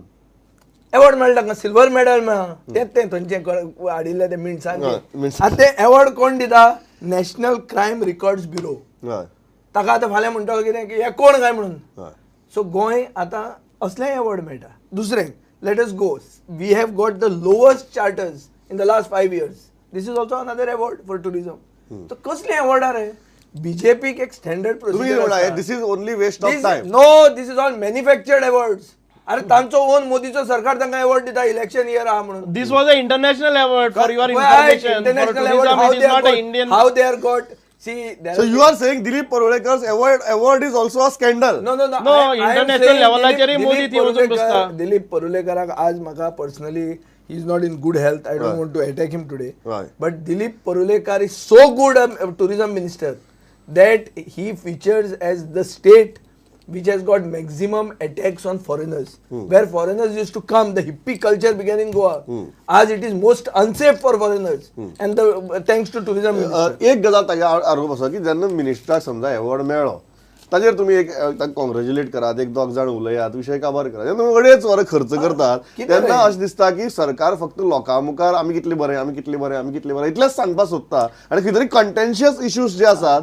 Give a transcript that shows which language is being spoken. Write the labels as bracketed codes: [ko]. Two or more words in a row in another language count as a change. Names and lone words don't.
[kok] अवॉर्ड मेळटा तांकां, सिल्वर मेडल मेळ्ळा. तें थंयचे हाडिल्ले ते मिनसांचे. आतां ते अवॉर्ड कोण दिता? नॅशनल क्रायम रिकॉर्ड्स ब्युरो. ताका आतां फाल्यां म्हणटलो कितें की हे कोण काय म्हणून. सो गोंय आतां असलें अवॉर्ड मेळटा. [en] दुसरें let us go, we have got the lowest charters in the last 5 years. this is also another award for tourism. [kok] तर कसले अवॉर्डार आहे? बीजेपीक एक [en] standard procedure. this is only waste of time. no, this is all manufactured awards. [kok] अरे तांचो ओन मोदीचो सरकार तांकां अवॉर्ड दिता [en] election year [kok] आहा म्हणून. [en] this was a international award for your information. international award is not a Indian. how they are got. So you are saying Dilip Parulekkar's award is also a scandal? No. [kok] इंटरनॅशनल लेवलाचेर मोदी ती वचून बसता. दिलीप परुलेकराक आज म्हाका पर्सनली [en] he is not in good health. I don't want to attack him today. But Dilip Parulekar is so good a tourism minister that he features as the state which has got maximum attacks on foreigners. Where foreigners used to come, the hippie culture began in Goa. As it is most unsafe for foreigners, and thanks to tourism minister. [kok] एक गजाल तागे आरोप आसा की जेन्ना मिनिस्टराक समजा अवॉर्ड मेळ्ळो ताजेर तुम्ही एक कॉंग्रॅच्युलेट करात, एक 2 जाण उलयात, विशय काबार करात. जेन्ना तुम्ही 2.5 वरां खर्च करतात तेन्ना अशें दिसता की सरकार फक्त लोकां मुखार आमी कितले बरें इतलेंच सांगपाक सोदता आनी खंय तरी [en] contentious issues [kok] जे आसात